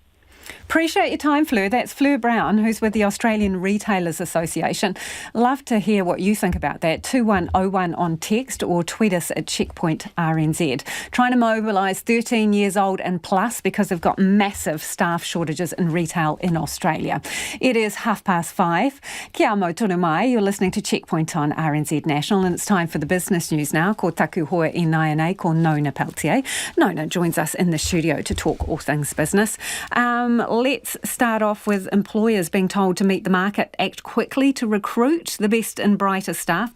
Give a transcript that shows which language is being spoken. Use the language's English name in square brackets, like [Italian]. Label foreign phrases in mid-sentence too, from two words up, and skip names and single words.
[English] Appreciate your time, Fleur. That's Fleur Brown, who's with the Australian Retailers Association. Love to hear what you think about that. 2101 on text or tweet us at Checkpoint RNZ. Trying to mobilise 13 years old and plus because they've got massive staff shortages in retail in Australia. It is 5:30. [Māori] Kia mau tonu mai. [English] You're listening to Checkpoint on RNZ National, and it's time for the business news now. [Māori] Ko taku hoa I Naianei, ko Nona Peltier. [English] Nona joins us in the studio to talk all things business. Let's start off with employers being told to meet the market, act quickly to recruit the best and brightest staff.